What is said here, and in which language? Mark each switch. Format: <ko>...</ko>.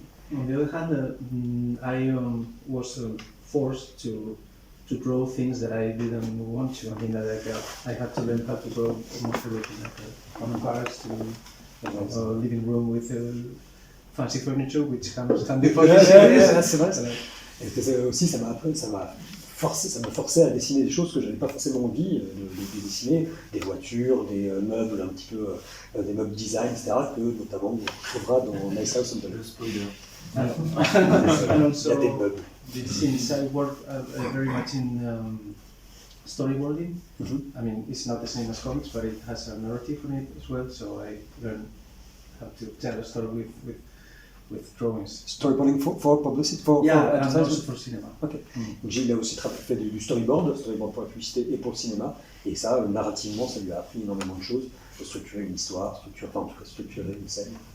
<en>And on the other hand, I was forced to draw things that I didn't want to. I had to learn how to draw almost everything, from cars to a living room with fancy furniture, which comes handy for this.</en> <fr>C'est vrai. Et que aussi, ça m'a forcé à dessiner des choses que j'avais pas forcément envie de dessiner, des voitures, des meubles un petit peu, des meubles design, etc., que notamment on trouvera dans Nice House on the Le spoiler.</fr> <en>And</en> <fr>Il y a des</fr> <en>also,</en> <fr>meubles.</fr> <en>since I work very much in storyboarding, Mhm. it's not the same as comics, but it has a narrative in it as well, so I learned how to tell a story with drawings. Storyboarding for publicity, for And advertising. also for cinema. Ok.</en> <fr>Donc Gilles a aussi fait du storyboard pour la publicité et pour le cinéma, et ça, narrativement, ça lui a appris énormément de choses, de structurer une histoire, structurer une scène.</fr>